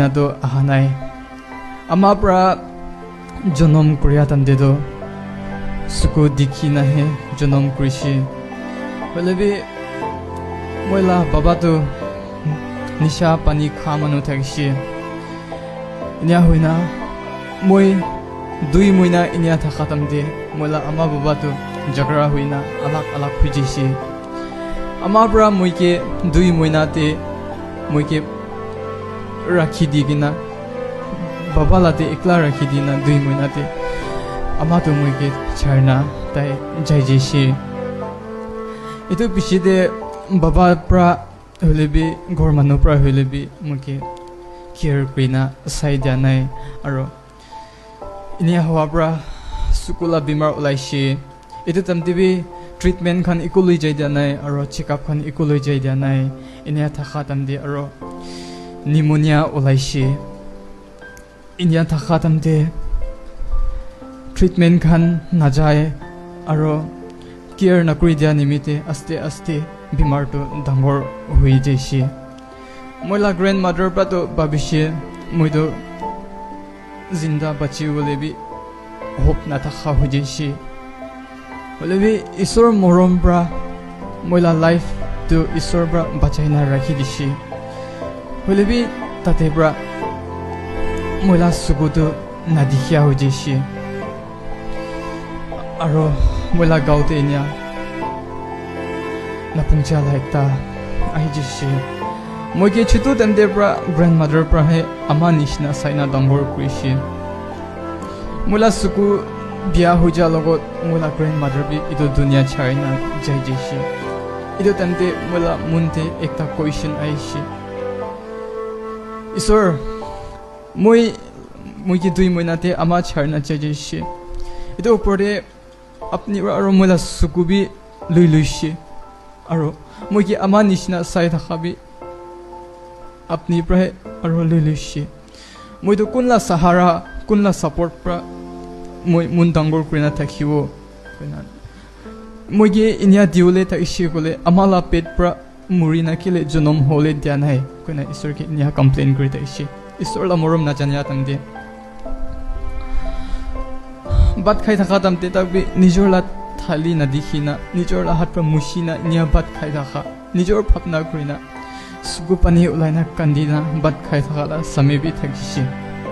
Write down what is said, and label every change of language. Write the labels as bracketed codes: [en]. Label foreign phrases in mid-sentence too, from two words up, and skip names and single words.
[nag] to ahanai ama pra jonom kriya tamde do suku dikhi na he jonom krishi holebi moila baba to nisha pani khamanu thakshi inya hoina moi dui moina inya thakatamde moila ama baba to jagra hoina alak alak phujishi ama pra moike dui moina te moike rakhi digina baba late ekla rakhi dina dui moina te ama to moike charna tai jai jeshi itu piside baba pra holebi gor manu pra holebi moike care krina sai janai aro inia hawa pra sukula bimar ulaishi itu tamtibi treatment khan ikului jai janai aro [en] check up [nag] khan ikului jai janai inia thakha tamdi aro pneumonia ulaishi inia thakha tamde treatment khan najai aro care nakuri dia nimite aste aste bimar to dangor hui jeshi moila grandmother pra to babishe moido zinda bachi bolebi hope na thakha hui jeshi bolebi isor morom pra moila life to isor pra bachaina rakhi dishi bolebi tate pra moila sugudo nadikhia hui jeshi aro moila gaute nya na pungcha laita ai jeshi moike chutu tamde pra grandmother pra he ama nishna saina dangor krishi moila suku bia hoja logot moila grandmother bi ido dunia chaina jai jeshi ido tamde moila munte ekta question aishi isor moike dui moinate ama charna jai jeshi ido upore apni aro moila suku bi luiluishi aro moike ama nishna sai thakhabi apni prahe aro luiluishi moi to kunla sahara kunla support pra moi mun dangor krina thakhiwo koina moige inya diule ta ishi kole amala pet pra murina kile jonom hole dianai koina isor ke inya complain kri ta ishi isor la morom na janya tamde bat khai thaka tamte takbi nijor la thali na dikhina nijor la hat pra mushina inya bat khai thaka nijor phapna krina sugu pani ulaina kandina bat khai thaka la samebi thakishi